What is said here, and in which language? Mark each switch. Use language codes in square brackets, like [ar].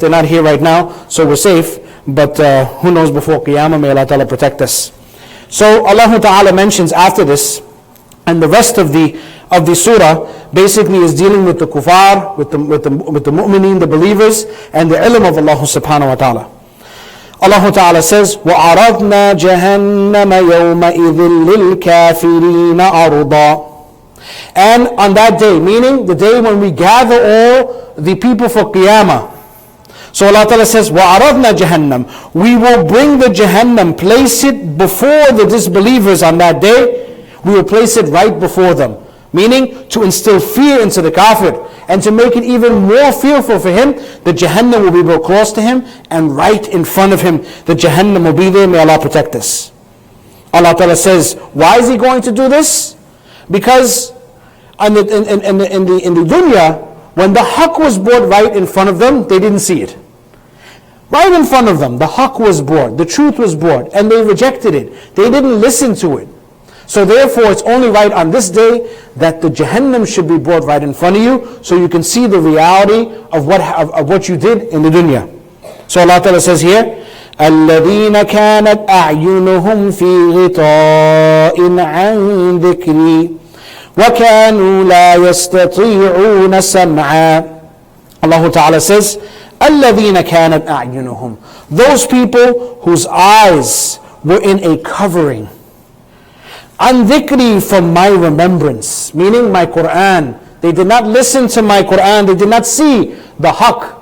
[en] They're not here right now, so we're safe. But who knows before Qiyamah? May Allah Ta'ala protect us. So Allah Ta'ala mentions after this, and the rest of the surah basically is dealing with the kuffar, with the mu'mineen, the believers, and the ilm of Allah Subhanahu wa Ta'ala. Allah Ta'ala says, [ar] وَعَرَضْنَا جَهَنَّمَ يَوْمَئِذٍ لِلْكَافِرِينَ عَرْضًا. [en] And on that day, meaning the day when we gather all the people for Qiyamah. So Allah Ta'ala says, [ar] وَعَرَضْنَا جَهَنَّمَ. [en] We will bring the Jahannam, place it before the disbelievers on that day. We will place it right before them. Meaning to instill fear into the kafir and to make it even more fearful for him. The Jahannam will be brought close to him, and right in front of him the Jahannam will be there. May Allah protect us. Allah Ta'ala says, why is He going to do this? Because in the dunya, when the haqq was brought right in front of them, they didn't see it. Right in front of them, the haqq was brought, the truth was brought, and they rejected it. They didn't listen to it. So therefore, it's only right on this day that the Jahannam should be brought right in front of you, so you can see the reality of what you did in the dunya. So Allah Ta'ala says here, [ar] الَّذِينَ كَانَتْ أَعْيُنُهُمْ فِي غِطَاءٍ عَنْ ذِكْرِي وَكَانُوا لَا يَسْتَطِيعُونَ سَمْعًا. [en] Allah Ta'ala says, [ar] الَّذِينَ كَانَتْ أَعْيُنُهُمْ. [en] Those people whose eyes were in a covering. [ar] An dhikri, [en] from my remembrance, meaning my Quran. They did not listen to my Quran. They did not see the haqq.